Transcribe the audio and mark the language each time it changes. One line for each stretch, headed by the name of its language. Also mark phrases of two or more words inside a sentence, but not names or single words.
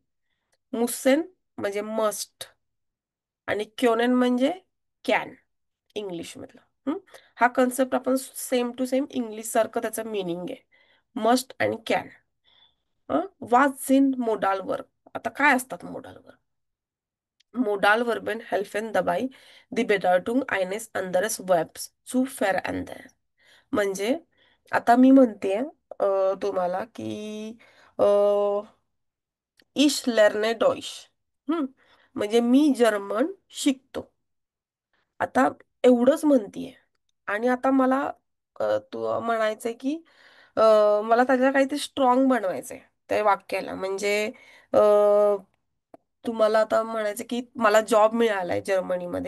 Marathi: मुसेन म्हणजे मस्ट, आणि क्योनेन म्हणजे कॅन, इंग्लिश मधलं. हा कन्सेप्ट आपण
English: same to same
Marathi: इंग्लिश सारखं त्याचं मिनिंग आहे, मस्ट आणि कॅन. वाच इन मोडाल वर्ब. आता काय असतात
English: modal verb?
German: Modal Verben helfen dabei, die Bedeutung eines anderen Verbs zu verändern.
Marathi: म्हणजे आता मी म्हणते तुम्हाला की
German: ich lerne Deutsch.
Marathi: म्हणजे मी जर्मन शिकतो. आता एवढंच म्हणतीये, आणि आता मला तू म्हणायचंय की मला त्याला काहीतरी स्ट्रॉंग बनवायचंय त्या वाक्याला. म्हणजे अ, तुम्हाला आता म्हणायचं की मला जॉब मिळालाय जर्मनीमध्ये.